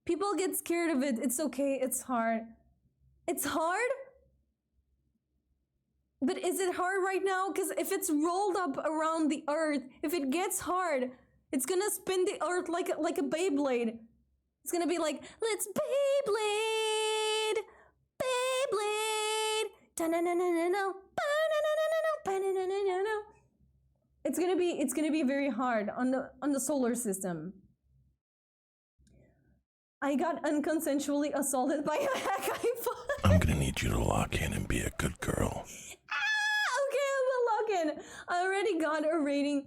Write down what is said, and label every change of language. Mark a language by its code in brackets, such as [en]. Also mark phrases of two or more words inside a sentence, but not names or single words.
[en] People get scared of it. It's okay. It's hard. It's hard? But is it hard right now? Because if it's rolled up around the earth, if it gets hard, it's gonna spin the earth like a Beyblade. It's gonna be like, let's Beyblade! Beyblade! Ta-na-na-na-na-na, ba-na-na-na-na-na, ba-na-na-na-na-na. It's gonna be very hard on the solar system. I got unconsensually assaulted by a Hakai foot. I'm gonna need you to lock in and be a good girl. Okay, I will log in. I already got a rating.